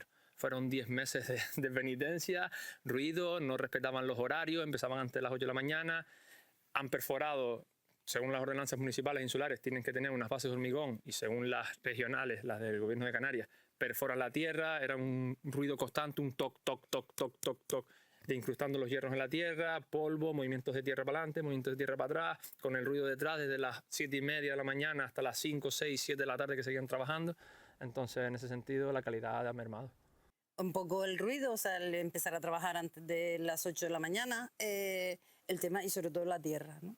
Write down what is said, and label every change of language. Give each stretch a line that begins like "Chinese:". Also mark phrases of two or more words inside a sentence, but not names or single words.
Spanish: Fueron 10 meses de penitencia, ruido, no respetaban los horarios, empezaban antes de las 8 de la mañana. Han perforado, según las ordenanzas municipales e insulares, tienen que tener unas bases de hormigón, y según las regionales, las del Gobierno de Canarias, perforan la tierra. Era un ruido constante, un toc, toc, toc, toc, toc, toc, de incrustando los hierros en la tierra, polvo, movimientos de tierra para adelante, movimientos de tierra para atrás, con el ruido detrás desde las 7:30 de la mañana hasta las 5, 6, 7 de la tarde que seguían trabajando. Entonces, en ese sentido, la calidad ha mermado. Un poco el ruido, o sea, el empezar a trabajar antes de las 8 de la mañana, el tema, y sobre todo la tierra, ¿no?